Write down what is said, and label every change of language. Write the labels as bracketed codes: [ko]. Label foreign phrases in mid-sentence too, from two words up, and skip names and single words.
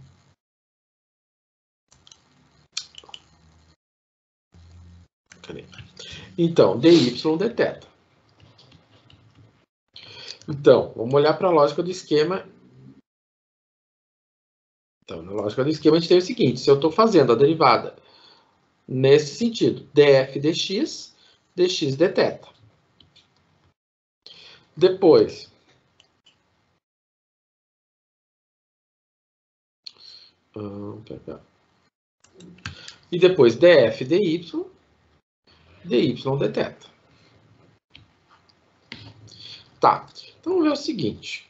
[pt] Então, dy dθ. Então, vamos olhar para a lógica do esquema. Então, na lógica do esquema, a gente tem o seguinte: se eu estou fazendo a derivada nesse sentido, df dx, dx dθ. Depois, e depois df dy, dy dθ. Tá, então vamos ver o seguinte.